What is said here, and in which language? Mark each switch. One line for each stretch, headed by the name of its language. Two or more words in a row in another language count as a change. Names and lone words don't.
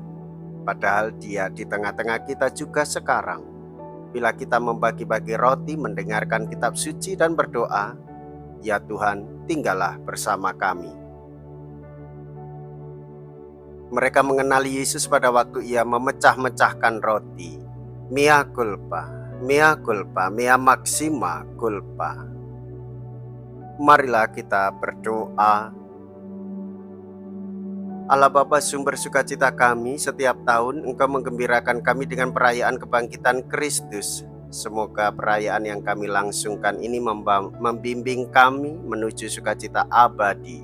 Indonesian: Padahal Dia di tengah-tengah kita juga sekarang. Bila kita membagi-bagi roti, mendengarkan kitab suci dan berdoa, ya Tuhan, tinggallah bersama kami. Mereka mengenali Yesus pada waktu Ia memecah-mecahkan roti.
Latin: Mea culpa, mea culpa, mea maxima culpa.
Indonesian: Marilah kita berdoa. Allah Bapa, sumber sukacita kami, setiap tahun Engkau menggembirakan kami dengan perayaan kebangkitan Kristus. Semoga perayaan yang kami langsungkan ini membimbing kami menuju sukacita abadi.